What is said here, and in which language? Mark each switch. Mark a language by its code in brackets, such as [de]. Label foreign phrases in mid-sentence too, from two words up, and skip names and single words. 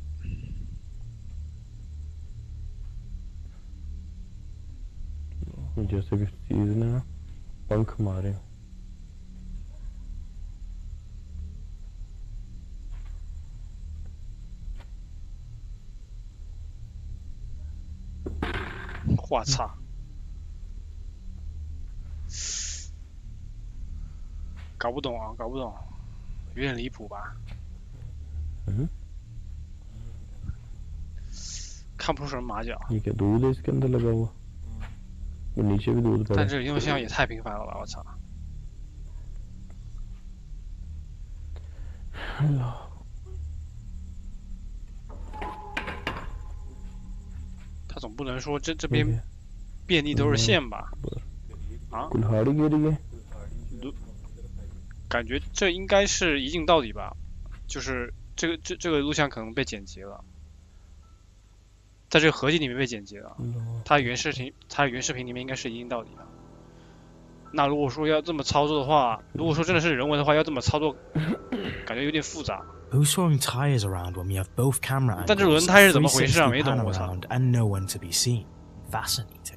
[hi] जैसे किसी चीज ने पंख मारे। [zh] 我操！搞不懂啊，搞不懂，有点离谱吧？看不出什么马脚。 [hi] ये क्या दूध है इसके अंदर लगा हुआ? वो नीचे भी दूध पड़ा। [zh] 但这个运动项也太频繁了吧！我操！他总不能说这边遍地都是线吧？啊？感觉这应该是一镜到底吧？就是这个录像可能被剪辑了。在这个合集里面被剪辑了，它原视频里面应该是一镜到底的。那如果说要这么操作的话，如果说真的是人为的话，要这么操作，感觉有点复杂。 [en] Who's throwing tires around when we have both camera angles? [zh] 但这轮胎是怎么回事啊？没懂，我操 [en] ！And no one to be seen. Fascinating.